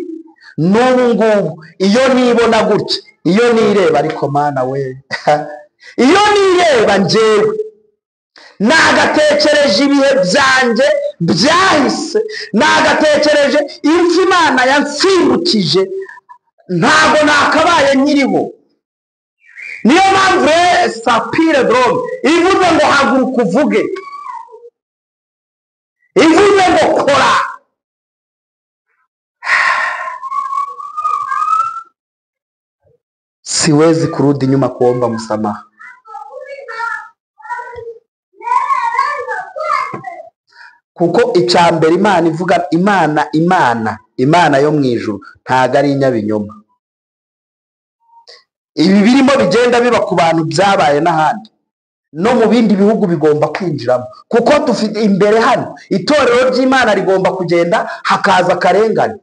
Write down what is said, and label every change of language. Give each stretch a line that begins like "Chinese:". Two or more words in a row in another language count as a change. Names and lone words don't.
Kinyarwanda: N'ubu ngubu iyo nibona gutya, iyo nireba, ariko Mana we iyo nireba njyewe nagatekereje ibihe byanjye byahise, nagatekereje impfu Imana yansimbukije, ntabwo nakabaye nkiriho. Niyo mpamvu sapire drome ivuze ngo haguruka uvuge, ivuze ngo kora.
Swahili: Siwezi kurudi nyuma kuomba msamaha.
Kinyarwanda: Kuko icambere Imana ivuga, Imana yo mu ijuru ntago ari inyabinyoma. Ibi birimo bigenda biba ku bantu byabaye n'ahandi no mu bindi bihugu bigomba kwinjiramo, kuko dufite imbere hano itorero ry'Imana rigomba kugenda hakaza akarengane.